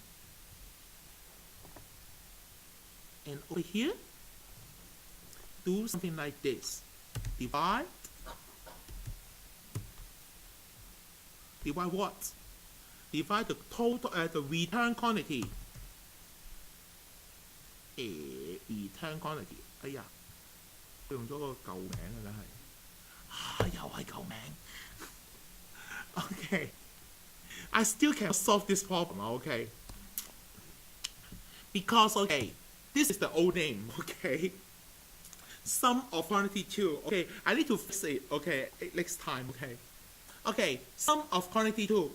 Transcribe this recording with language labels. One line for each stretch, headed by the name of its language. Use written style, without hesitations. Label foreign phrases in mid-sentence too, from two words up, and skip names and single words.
English: And over here, do something like this. Divide. Divide what? Divide the total, the return quantity. Return quantity.
Cantonese: 哎呀，佢用咗個舊名㗎啦係，又係舊名。
English: Okay, I still can't solve this problem. Okay, because okay, this is the old name. Okay, sum of quantity 2. Okay, I need to fix it. Okay, next time. Okay. Okay, sum of quantity 2.